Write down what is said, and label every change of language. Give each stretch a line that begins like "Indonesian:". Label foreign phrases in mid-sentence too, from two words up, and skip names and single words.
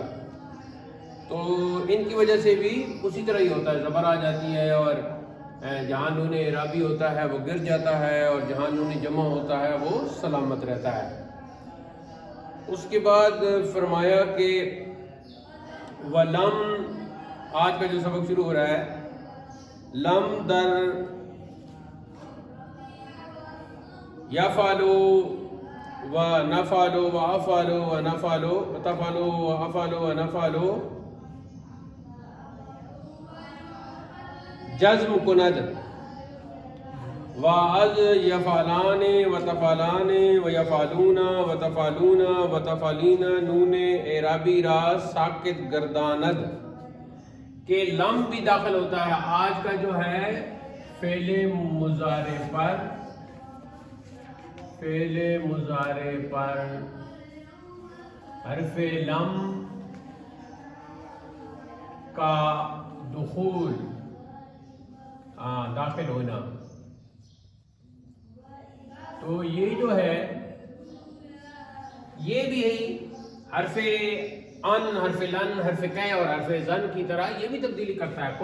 Urdu: تو ان کی وجہ سے بھی اسی طرح ہی ہوتا ہے، زبر آ جاتی ہے، اور جہاں نون اعرابی ہوتا ہے وہ گر جاتا ہے، اور جہاں نون جمع ہوتا ہے وہ سلامت رہتا ہے۔ اس کے بعد فرمایا کہ وَلَمْ، آج کا جو سبق شروع ہو رہا ہے،
Persian: لم در
Arabic: یفعلو و نفعلو و افعلو و نفعلو و تفعلو و افعلو و نفعلو
Persian: جزم کند و از
Arabic: یفعلان و تفعلان و یفعلون و تفعلون و تفعلین
Persian: نون اعرابی را ساکت گرداند،
Urdu: کہ لم بھی داخل ہوتا ہے آج کا جو ہے فعل مضارع پر حرف لم کا دخول، داخل ہونا، تو یہ جو ہے یہ بھی حرف ان، حرف لن، حرف کہ اور حرف زن کی طرح یہ بھی تبدیلی کرتا ہے۔